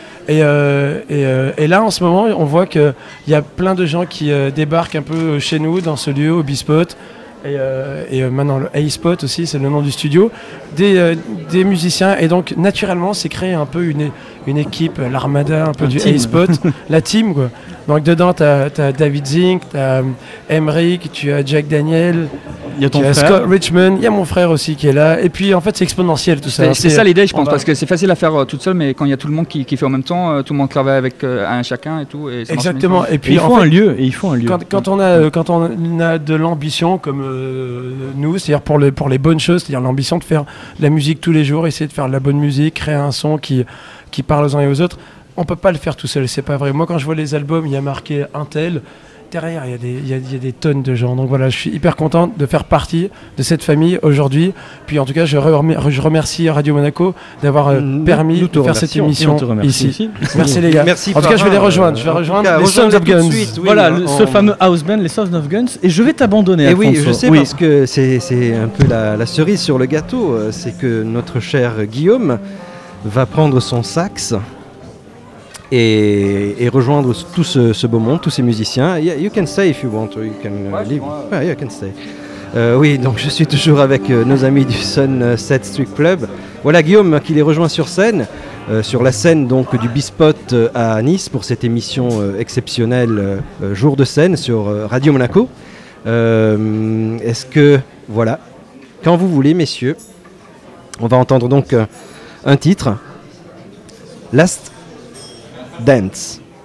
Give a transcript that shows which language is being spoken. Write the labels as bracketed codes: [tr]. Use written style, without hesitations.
[fr] Et là, en ce moment, on voit qu'il y a plein de gens qui débarquent un peu chez nous, dans ce lieu, au B-Spot. Et maintenant, le A-Spot aussi, c'est le nom du studio. Des musiciens. Et donc, naturellement, c'est créé un peu une équipe, l'armada un peu du A-Spot. La team, quoi. Donc, dedans, tu as David Zink, tu as Emric, tu as Jack Daniel. Il y a ton frère. frère. Scott Richmond, il y a mon frère aussi qui est là. Et puis en fait, c'est exponentiel tout ça. C'est ça l'idée, je pense, parce que c'est facile à faire toute seule, mais quand il y a tout le monde qui fait en même temps, tout le monde travaille avec un chacun et tout. Et ça exactement. Et puis il faut un lieu. Quand on a de l'ambition comme nous, c'est-à-dire pour les bonnes choses, c'est-à-dire l'ambition de faire de la musique tous les jours, essayer de faire de la bonne musique, créer un son qui parle aux uns et aux autres, on peut pas le faire tout seul. C'est pas vrai. Moi, quand je vois les albums, il y a marqué un tel. Derrière, il y a des tonnes de gens. Donc voilà, je suis hyper content de faire partie de cette famille aujourd'hui. Puis en tout cas, je remercie Radio Monaco d'avoir permis de faire cette émission ici. Merci les gars. Merci en tout cas, je vais les rejoindre. Je vais rejoindre les Sons of Guns. Voilà, ce fameux house band, les Sons of Guns. Et je vais t'abandonner. Et oui, je sais parce que c'est un peu la cerise sur le gâteau. C'est que notre cher Guillaume va prendre son sax et rejoindre tout ce beau monde, tous ces musiciens. [en] Yeah, you can stay if you want, or you can leave. Yeah, you can stay. [fr] Oui, donc je suis toujours avec nos amis du Sunset Street Club. Voilà Guillaume qui les rejoint sur scène, sur la scène donc du B-Spot à Nice pour cette émission exceptionnelle Jour de scène sur Radio Monaco. Est-ce que, voilà, quand vous voulez messieurs, on va entendre donc un titre, Last Dance.